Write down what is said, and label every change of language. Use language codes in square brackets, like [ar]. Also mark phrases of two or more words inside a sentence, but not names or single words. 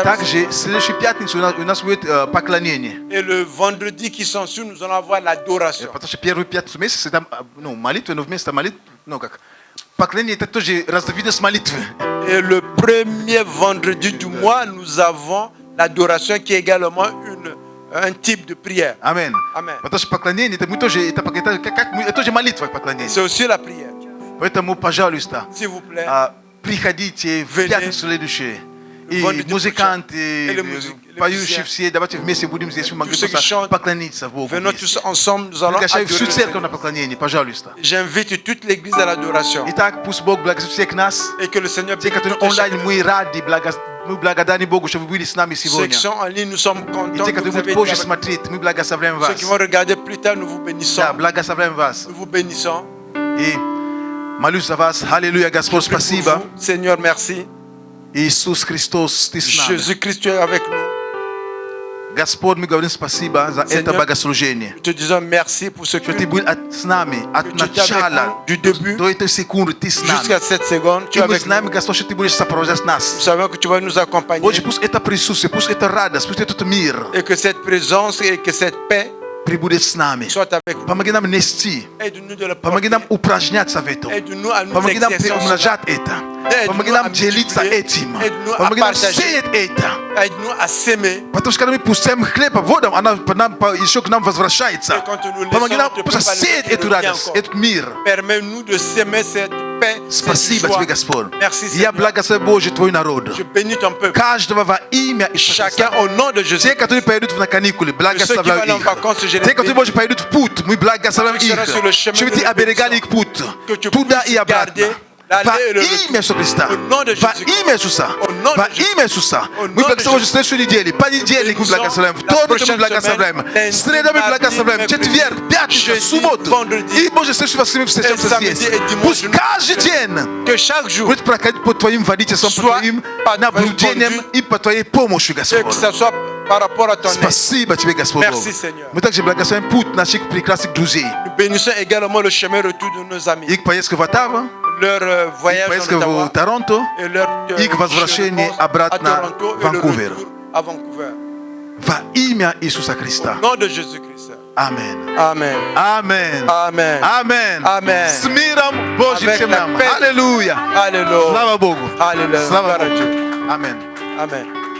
[ru] также в следующую пятницу у нас будет поклонение. [fr] Et le vendredi qui s'ensuit, nous allons avoir l'adoration. [ru] Потому что первую пятницу месяца это молитва, но вместо молитвы, как поклонение это тоже разновидность молитвы. [fr] Et le premier vendredi du mois, nous avons l'adoration qui est également un type de prière. [ru] Аминь. [fr] Amen. [ru] Потому что поклонение это мы тоже это тоже молитва поклонение. [fr] C'est aussi la prière. [ru] Поэтому, пожалуйста, [fr] S'il vous plaît. [ru] приходите в [fr] Venez. [ru] пятницу следующую. И [fr] Vendredi [ru] музыканты, [fr] prochain. Et les [ru] поющие [fr] musiciens. [ru] все, давайте вместе будем здесь, мы могли [fr] Tous ceux qui [ru] просто [fr] chantent. [ru] поклониться Богу. [fr] Venons [ru] вместе. [fr] tous ensemble, nous allons [ru] Приглашаю [fr] adorer [ru] всю [fr] le [ru] церковь на [fr] Seigneur. [ru] поклонение, пожалуйста. [fr] J'invite toute l'église à l'adoration. [ru] Итак, пусть Бог благословит всех нас. [fr] Et que le Seigneur [ru] Те, которые [fr] bénisse [ru] онлайн, [fr] chacun. [ru] мы рады, мы благодарны Богу, что вы были с нами [fr] Ceux [ru] сегодня. [fr] qui sont en ligne, nous sommes [ru] И [fr] contents [ru] те, [fr] que vous [ru] которые [fr] avez [ru] будут позже [fr] été avec [ru] смотреть, мы благословляем [fr] nous. Ceux [ru] вас. [fr] qui vont regarder plus tard, nous vous bénissons. [ru] Да, благословляем вас. [fr] Nous vous bénissons. [ru] И молюсь за вас. Аллилуйя, Господь, [fr] Prie pour [ru] спасибо. [fr] vous. Seigneur, merci. [ru] Иисус Христос, Ты с нами. [fr] Jésus-Christ, tu es avec nous. [ru] Господь, мы говорим спасибо за это [fr] Seigneur, [ru] богослужение. [fr] Nous te disons merci pour ce que [ru] Что Ты был с нами от [fr] tu étais avec [ru] начала [fr] nous du début [ru] до этой секунды. Ты с нами. [fr] jusqu'à cette seconde. Tu [ru] И [fr] es [ru] мы [fr] avec nous. [ru] знаем, Господь, что Ты будешь сопровождать [fr] Nous [ru] нас. [fr] savons que tu vas nous accompagner [ru] Боже, пусть это присутствие, пусть это радость, пусть этот мир [fr] et que cette présence et que cette paix [ru] прибудет с нами. [fr] soit avec nous. [ru] Помоги нам нести, [fr] Aide-nous de le [ru] помоги [fr] porter. [ru] нам упражняться в этом. [fr] Aide-nous à nous [ru] Помоги нам [fr] exercer en cela. [ru] приумножать это. Помоги нам делиться этим. [fr] Aide-nous à [ru] Помоги нам [fr] partager. [ru] сеять это. [fr] Aide-nous à s'aimer. [ru] Потому что когда мы пустим хлеб, воду, она еще к нам возвращается. [fr] Et quand nous [ru] Помогай нам [fr] laissons [ru] просто сеять эту радость, этот мир. [fr] Permets-nous de s'aimer cette paix, cette [ru] Спасибо [fr] joie. [ru] тебе, Господь. [fr] Merci, [ru] Я [fr] Seigneur. [ru] благословляю, Боже, Твой народ. [fr] Je bénis ton peuple. [ru] Каждого во имя Иисуса [fr] Chacun [ru] Христа. [fr] au nom de Jésus. [ru] Те, которые поедут на каникулы, [fr] Ceux qui vont [ru] благословляю [fr] en [ru] их. [fr] vacances, je les [ru] Те, которые, [fr] bénis. [ru] Боже, поедут в путь, мы благословляем [fr] Ceux qui [ru] их. [fr] seront sur le chemin [ru] Чтобы [fr] de [ru] Ты [fr] la [ru] оберегал их [fr] bénédiction. [ru] путь. [fr] Que tu [ru] Туда [fr] puisses [ru] и обратно. [fr] garder [ru] Во [fr] l'aller et le [ru] имя Иисуса Христа. [fr] Au nom de [ru] Во [fr] Jésus-Christ. [ru] имя Иисуса. [fr] Au nom [ru] Во [fr] de Jésus. [ru] имя Иисуса. [fr] Au [ru] Мы [fr] nom de [ru] благословим [fr] Jésus. [ru] следующую неделю. Понедельник мы [fr] Bénissons [ru] благословляем. [fr] la [ru] Вторник мы [fr] prochaine [ru] благословляем. [fr] semaine, [ru] Среда мы [fr] lundi, [ru] благословляем. [fr] mercredi, [ru] Четверг, пятница, [fr] jeudi, [ru] субботу. [fr] vendredi. [ru] И, Боже, следующий раз мы встречаемся [fr] Et samedi [ru] здесь. [fr] et dimanche, [ru] Пусть [fr] nous [ru] каждый день [fr] Que chaque jour, [ru] будет проходить под Твоим водительством, под [fr] Soit [ru] Твоим под наблюдением Твоим и под Твоей помощью, [fr] que [ru] Господь. [fr] ça soit par rapport à ton aide. [ru] Спасибо Тебе, Господь. [fr] Merci, Seigneur. [ru] Мы также благословим путь наших прекрасных друзей. [fr] Nous bénissons également le chemin retour de nos amis. [ru] Их поездка в Оттаву, [fr] Leur voyage [ru] поездка [fr] en [ru] в [fr] Ottawa [ru] Торонто [fr] et leur [ru] их возвращение [fr] à [ru] обратно [fr] Toronto [ru] в [fr] et le [ru] Ванкувер. [fr] retour à Vancouver. [ru] Во имя Иисуса Христа. [fr] Au nom de Jésus-Christ. [ru] Аминь. [fr] Amen. Amen. Amen. Amen. Amen. [ru] С миром Божьим [fr] Avec [ru] всем [fr] la [ru] нам. [fr] paix. [ru] Аллилуйя. [fr] Alléluia. [ru] Слава Богу. [fr] Alléluia. [ru] Слава [fr] Gloire à [ru] Богу. [fr] Dieu. Amen. Amen.